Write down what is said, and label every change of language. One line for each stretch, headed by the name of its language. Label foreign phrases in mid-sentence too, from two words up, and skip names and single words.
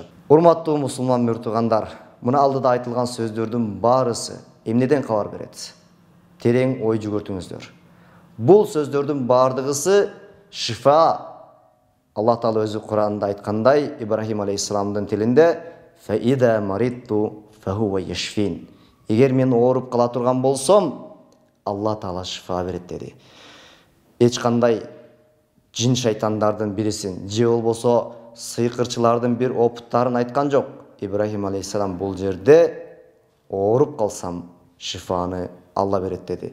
Kyrgyz: Урматтуу мусулман муртугандар, мына алдыда айтылган сөздөрдүн баарысы эмнеден кабар берет? Терең ой жүгүртүңүздөр. Бул сөздөрдүн бардыгысы шифа. Алла Таала өзү Кур'анда айткандай, Ибрахим алейхиссаламдын тилинде
Arabic: «وإذا مرضت فهو يشفين».
Kyrgyz: Эгер мен ооруп кала турган болсом, Алла Таала шифа берет деди. Эч кандай жин шайтандардын бирисин, же болбосо сыйкырчылардын бир опуттарын айткан жок. Ибрахим алейхиссалам бул жерде ооруп калсам, шифаны Алла берет деди.